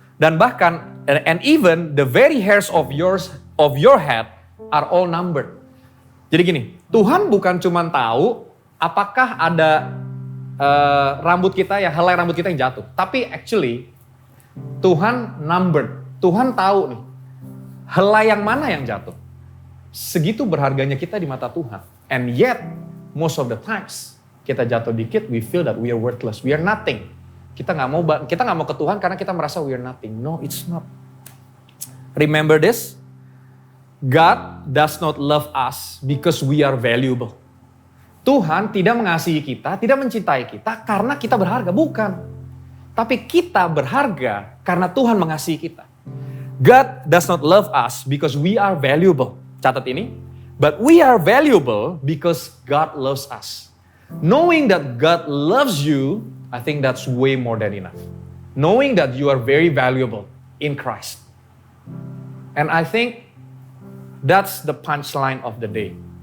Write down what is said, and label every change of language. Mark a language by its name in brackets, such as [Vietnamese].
[Indonesian] Dan bahkan, [English] and even the very hairs of your head are all numbered. [Indonesian] Jadi gini, Tuhan bukan cuma tahu apakah ada rambut kita, ya helai rambut kita yang jatuh. Tapi actually, Tuhan numbered. Tuhan tahu nih, helai yang mana yang jatuh. Segitu berharganya kita di mata Tuhan. [English] And yet, most of the times, [Indonesian] kita jatuh dikit, [English] we feel that we are worthless. We are nothing. [Indonesian] Kita nggak mau ke Tuhan karena kita merasa [English] we are nothing. No, it's not. Remember this. God does not love us because we are valuable. [Indonesian] Tuhan tidak mengasihi kita, tidak mencintai kita karena kita berharga. Bukan. Tapi kita berharga karena Tuhan mengasihi kita. [English] God does not love us because we are valuable. [Indonesian] Catat ini. [English] But we are valuable because God loves us. Knowing that God loves you, I think that's way more than enough. Knowing that you are very valuable in Christ. And I think that's the punchline of the day.